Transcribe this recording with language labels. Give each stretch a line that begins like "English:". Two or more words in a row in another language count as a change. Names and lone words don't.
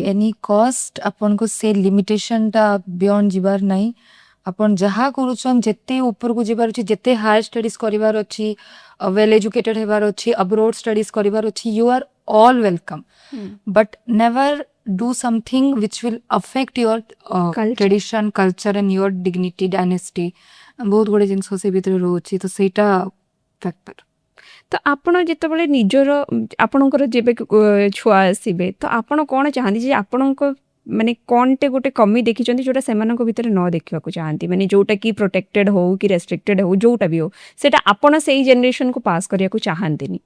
English: any cost
Odia: ଆପଣଙ୍କୁ ସେ ଲିମିଟେସନଟା ବିୟଣ୍ଡ ଯିବାର ନାହିଁ ଆପଣ ଯାହା କରୁଛନ୍ ଯେତେ ଉପରକୁ ଯିବାର ଅଛି ଯେତେ
English: higher studies
Odia: କରିବାର ଅଛି
English: well educated
Odia: ହେବାର ଅଛି
English: abroad studies
Odia: କରିବାର ଅଛି
English: you are all welcome but never do something which will affect your tradition culture and your dignity dynasty
Odia: ବହୁତ ଗୁଡେ ଜିନିଷ ସେ ଭିତରେ ରହୁଛି ତ ସେଇଟା ଫ୍ୟାକ୍ଟର ତ ଆପଣ ଯେତେବେଳେ ନିଜର ଆପଣଙ୍କର ଯେବେ ଛୁଆ ଆସିବେ ତ ଆପଣ କ'ଣ ଚାହାନ୍ତି ଯେ ଆପଣଙ୍କ ମାନେ କ'ଣଟେ ଗୋଟେ କମି ଦେଖିଛନ୍ତି ଯୋଉଟା ସେମାନଙ୍କ ଭିତରେ ନ ଦେଖିବାକୁ ଚାହାନ୍ତି ମାନେ ଯୋଉଟା କି ପ୍ରୋଟେକ୍ଟେଡ ହଉ କି ରେଷ୍ଟ୍ରିକ୍ଟେଡ ହଉ ଯୋଉଟା ବି ହଉ ସେଟା ଆପଣ ସେଇ ଜେନେରେସନକୁ ପାସ୍ କରିବାକୁ ଚାହାନ୍ତିନି